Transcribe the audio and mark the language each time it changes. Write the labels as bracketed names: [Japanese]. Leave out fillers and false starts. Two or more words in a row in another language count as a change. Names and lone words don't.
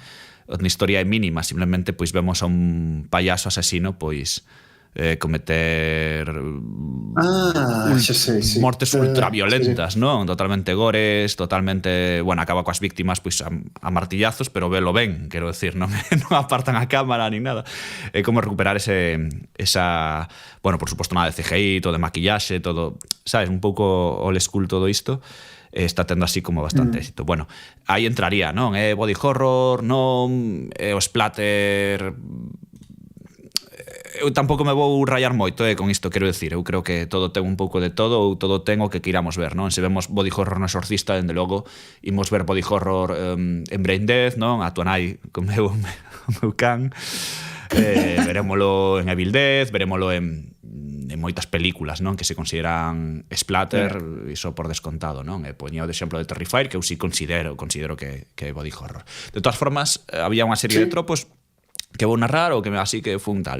[Galician] A historia é mínima, simplemente pois vemos a un payaso asesino pois cometer mortes ultraviolentas, non? Totalmente gores, totalmente, bueno, acaba coas víctimas pois a martillazos, pero velo ben, quero decir, non apartan a cámara [Spanish] ni nada. [Galician] É como recuperar esa, bueno, por suposto nada de CGI, todo de maquillaxe, todo, sabes, un pouco [English] old school [Galician] todo isto. Está tendo así como bastante éxito. Bueno, aí entraría, non? É [English] body horror, [Galician] non? É o splatter... Eu tampouco me vou rayar moito con isto, quero decir. Eu creo que todo ten un pouco de todo ou todo ten o que queiramos ver, non? Se vemos [English] body horror [Galician] no Exorcista, dende logo, imos ver [English] body horror [Galician] en Brain Death, non? A tua nai con o meu can. Verémolo en Evil Death, verémolo en moitas películas, non? Que se consideran splatter, iso por descontado, non? Poñía o de exemplo de Terrifier, que eu sí considero que é [English] body horror. [Galician] De todas formas, había unha serie de tropos que vou narrar ou que así que fun tal.